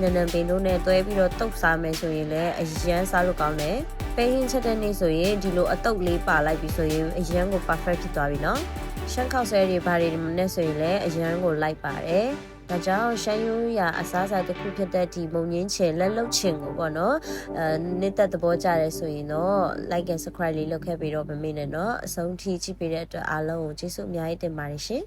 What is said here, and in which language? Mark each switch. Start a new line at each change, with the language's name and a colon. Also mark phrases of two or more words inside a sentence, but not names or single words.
Burmese: န်းနန်းပင်တို့နဲ့တွဲပြီးတော့တုပ်စားမယ်ဆိုရင်လည်းအရန်စားလို့ကောင်းတယ်ပဲဟင်းချက်တဲ့နေ့ဆိုရင်ဒီလိုအတုပ်လေးပါလိုက်ပြီဆိုရင်အရန်ကို perfect ဖြစ်သွားပြီနော်ရှမ်းခောက်ဆဲတွေဘာတွေနဲ့ဆိုရင်လည်းအရန်ကိုလိုက်ပါတယ်။ဒါကြောင့်ရှမ်းရိုးရာအစားအစာတစ်ခုဖြစ်တဲ့ဒီမုံညင်းချင်လက်လုတ်ချင်ကိုပေါ့နော်။နှစ်သက်သဘောကျတယ်ဆိုရင်တော့
English: like and subscribe
Burmese: လေးလုပ်ခဲ့ပြီးတော့မမေ့နဲ့နော်။အဆုံးထိကြည့်ပေးတဲ့အတွက်အားလုံးကိုကျေးဇူးအများကြီးတင်ပါတယ်ရှင်။